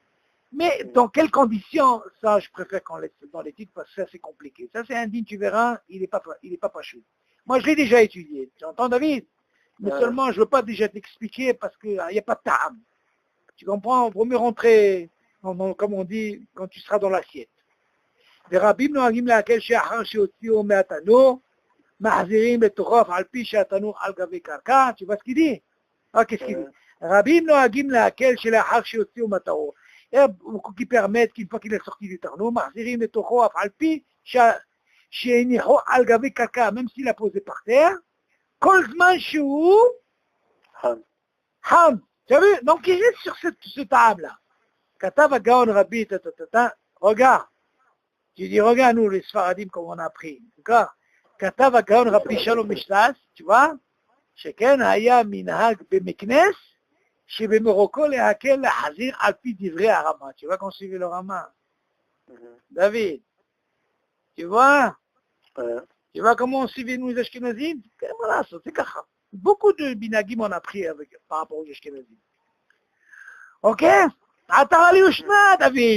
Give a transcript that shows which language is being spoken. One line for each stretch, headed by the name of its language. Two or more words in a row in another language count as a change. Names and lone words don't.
French: Mais dans quelles conditions, ça, je préfère qu'on laisse dans l'étude parce que ça, c'est compliqué. Ça, c'est un digne, tu verras, il n'est pas chaud. Moi, je l'ai déjà étudié. Tu entends, David? Mais seulement, je ne veux pas déjà t'expliquer parce qu'il n'y a pas de ta'am. Tu comprends? Il vaut mieux rentrer, comme on dit, quand tu seras dans l'assiette.
Hebrew: ורבים נוהגים להקל שאחר שהוציאו מהתנור, מחזירים לתוכו על פי שהתנור על גבי קרקע.
French: Tu vois ce qu'il dit? Qu'est-ce qu'il dit?
Hebrew: רבים נוהגים להקל שלאחר שהוציאו מהתנור.
French: Il y a beaucoup qui permettent qu'une fois qu'il est sorti du tarno,
Hebrew: מחזירים לתוכו על פי שהניחו על גבי קרקע,
French: même s'il a posé par terre,
Hebrew: כל זמן שהוא חם.
French: Tu as vu? Donc il est sur ce table-là.
Hebrew: כתב הגאון רבי,
French: regarde. Tu dis, regarde nous les Sfaradim comme on a appris. D'accord?
Hebrew: כתב הגאון רבי שלום משלס,
French: tu vois?
Hebrew: שכן היה מנהג במקנס, שבמרוקו להקל להחזיר על פי דברי הרמה.
French: Tu vois qu'on suivait le Rama? David, tu vois? Tu vois comment on suivait nous les Ashkenazim? Voilà, c'est kaka. Beaucoup de binagim on a pris par rapport aux Ashkenazim. Ok? Atara li ushna, David.